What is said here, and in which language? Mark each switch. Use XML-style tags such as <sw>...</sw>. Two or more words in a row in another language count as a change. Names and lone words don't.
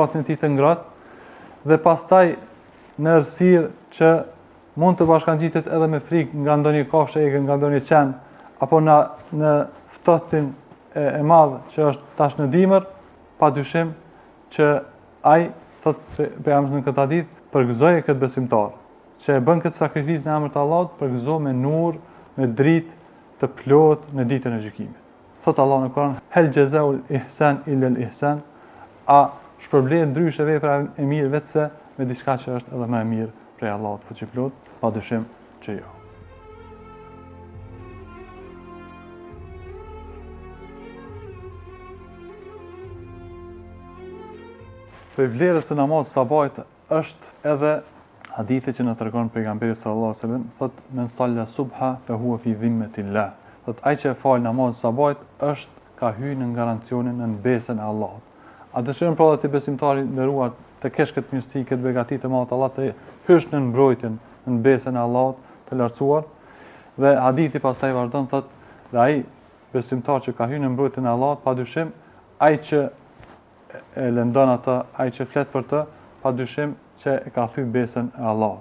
<sq>e tij të ngratë, dhe pastaj në errësirë që mund të bashkangjitet edhe me frikë nga ndonjë kafshë egër, nga ndonjë qen, apo në ftohtin e madh që është tash në dimër, padyshim që ai, thotë pejgamberi në këtë hadith, përgëzoi këtë besimtar që e bën këtë sakrificë në emër të Allahut, përgëzo me nur, me dritë të plot në ditën e gjykimit. Thot Allah në Kur'an:</sq> <ar>"هل جزاء الإحسان إلا الإحسان",</ar> <sq>a shpërblet ndryshe vepra e mirë vetëse me diçka që është edhe më e mirë prej Allahut fuqiplot? Padyshim që jo. Për vlerës e namazit sabat është edhe hadithi që na tregon pejgamberi</sq> <ar>صلى الله عليه وسلم,</ar> <sq>thot:</sq> <ar>"من صلى الصبح فهو في ذمة الله."</ar> <sq>Thot ai që fal namazin sabat është ka hyrë në garancionin, në besën e Allahut. A dëshiron pra ti besimtari nderuar të kesh këtë mirësi, këtë begati të madhe të Allahut, të hysh në mbrojtjen, në besën e Allahut të lartësuar? Dhe hadithi pastaj vazhdon, thot: "Dhe ai besimtar që ka hyrë në mbrojtjen e Allahut, padyshim ai që e lëndon atë, ai që flet për të, padyshim që e ka thyr besën e Allahut."</sq>